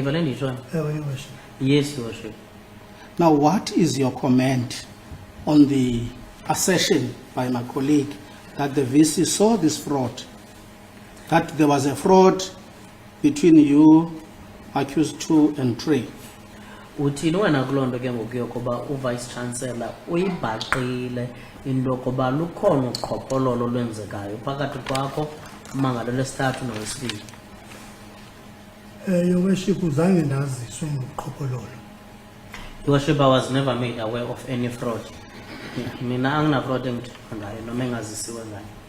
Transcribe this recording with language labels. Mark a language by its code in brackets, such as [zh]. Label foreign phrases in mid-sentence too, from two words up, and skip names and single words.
[en] Yes, Your Worship. Now, what is your comment on the assertion by my colleague that the VC saw this fraud, that there was a fraud between you, accused 2 and 3? [xh] Uthini wena kuloo nto ke ngoku yokuba uvice chancellor uyibhaqile into yokuba lukhona uqhophololo olwenzekayo phakathi kwakho umangalo lesithathu nowesibili? [en] Your worship, [xh] uzange ndaziswe ngobuqhophololo. [en] Your Worship, I was never made aware of any fraud. [zu] Mina angina fraud engithetha ngayo noma engazisiwe ngayo.